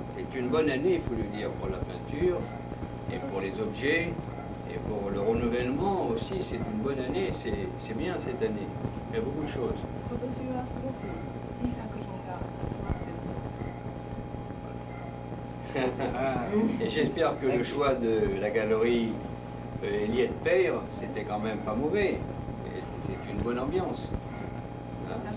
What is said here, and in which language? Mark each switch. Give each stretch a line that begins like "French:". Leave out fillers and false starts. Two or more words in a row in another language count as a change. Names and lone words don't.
French: c'est une bonne année, il faut le dire, pour la peinture, et pour les objets, et pour le renouvellement aussi, c'est une bonne année, c'est bien cette année. Il y a beaucoup de choses.
Japanese: 今年はすごくいい作品が集まってるそうです。
French: Et j'espère que le choix de la galerie Eliette Peyre, c'était quand même pas mauvais. Et c'est une bonne ambiance. Hein?